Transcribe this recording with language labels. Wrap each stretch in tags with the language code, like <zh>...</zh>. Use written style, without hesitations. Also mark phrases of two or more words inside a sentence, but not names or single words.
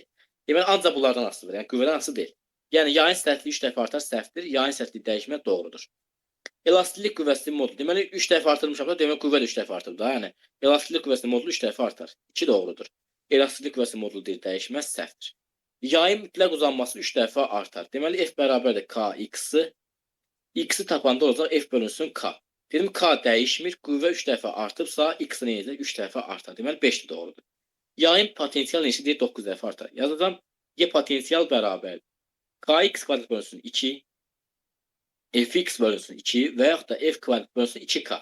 <az>Deməli, ancaq bunlardan asılıdır, yəni qüvvədən asılı deyil. Yəni, yayın sərtliyi 3 dəfə artar, səhvdir. Yayın sərtliyi dəyişmə doğrudur. Elastiklik qüvvəsinin modulu. Deməli, 3 dəfə artırmışam da, deməli, qüvvə də 3 dəfə artır da. Yəni, elastiklik qüvvəsinin modulu 3 dəfə artar. 2 doğrudur. Elastiklik qüvvəsinin modulu deyil, dəyişməz, səhvdir. Yayın mütləq uzanması 3 dəfə artar. Deməli, F bərabərdir K x-i. X-i tapanda olacaq F bölünsün K. Dedim, K dəyişmir, qüvvə 3 dəfə artıbsa, X-i nə edəcək? 3 dəfə artar. Deməli, 5 də doğrudur. Yayın potensial neçə deyir? 9 dəfə artar. Yazacağım, Y potensial bərabər Kx kvadrat bölünsün 2, Fx bölünsün 2 və yaxud da F kvadrat bölünsün 2K.</az>